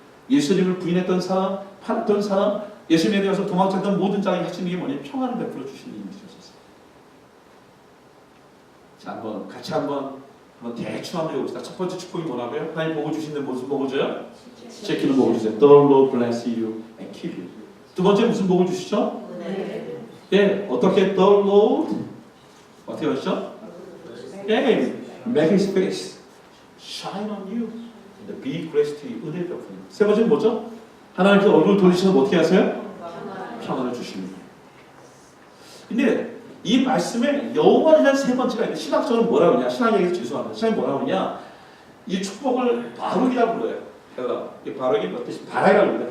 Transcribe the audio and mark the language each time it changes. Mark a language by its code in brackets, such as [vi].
[ko] 예수님을 부인했던 사람, 팔았던 사람, 예수님에 대해서 도망쳤던 모든 자에게 하시는 게 뭐냐면 평안을 베풀어 주시는 일이셨어요. 자, 같이 한번 대충 한번 해봅시다. 첫 번째 축복이 뭐라고요? 하나님 복을 주시는데 무슨 복을 줘요? 지키는 복을 주세요. [en] The Lord bless you and keep you. [ko] 두 번째 무슨 복을 주시죠? 예, 어떻게 The Lord 어떻게 하시죠? [en] 예, make His face shine on you and be gracious to you. [ko] 은혜 베푸는. 세 번째는 뭐죠? 하나님께 얼굴 돌리시면 어떻게 하세요? 평안을 주십니다. 근데 이 말씀에 여호와라는 세 번째가 있는데 신학적으로 뭐라고 하냐? 신학 얘기해서 죄송합니다. 신학이 뭐라고 하냐? 이 축복을 바룩이라고 불러요. 이 바룩이 뭐 뜻이? 바라이라고 불러요.